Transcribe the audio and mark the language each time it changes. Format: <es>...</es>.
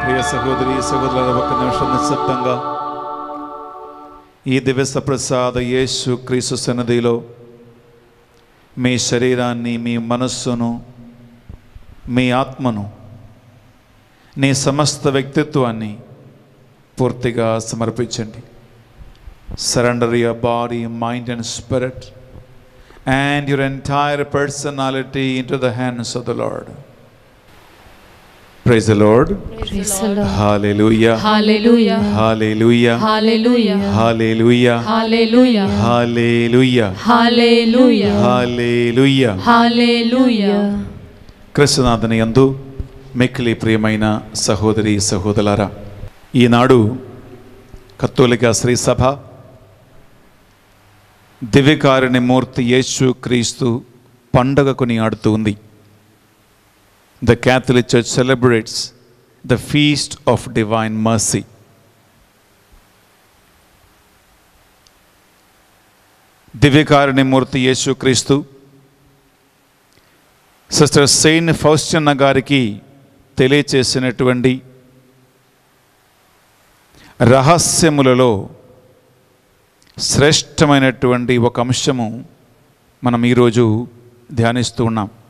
<te>సహోదరి సహోదరుల ఒక నిమిషం నిశ్శబ్దంగా ఈ దివ్య ప్రసాద యేసు క్రీస్తు సన్నిధిలో మీ శరీరాన్ని, మీ మనస్సును, మీ ఆత్మను, నీ సమస్త వ్యక్తిత్వాన్ని పూర్తిగా సమర్పించండి.</te> <en>Surrender your body, mind and spirit and your entire personality into the hands of the Lord. Praise the Lord. Praise the Lord. Hallelujah. Hallelujah. Hallelujah. Hallelujah. Hallelujah. Hallelujah. Hallelujah. Hallelujah. Hallelujah. Hallelujah.</en> <te>క్రీస్తునాథుని యందు మిక్కిలి ప్రియమైన సహోదరి సహోదరులారా, ఈనాడు కత్తోలిక శ్రీ సభ దివ్యకారుని మూర్తి యేసు క్రీస్తు పండగ కొనియాడుతూ ఉంది.</te> <en>The Catholic Church celebrates the feast of divine mercy.</en> <te>దివ్యకారుని మూర్తి యేసు క్రీస్తు సిస్టర్ సెయింట్ ఫౌస్టినా గారికి తెలియచేసినటువంటి రహస్యములలో శ్రేష్టమైనటువంటి ఒక అంశము మనం ఈరోజు ధ్యానిస్తూ ఉన్నాం.</te>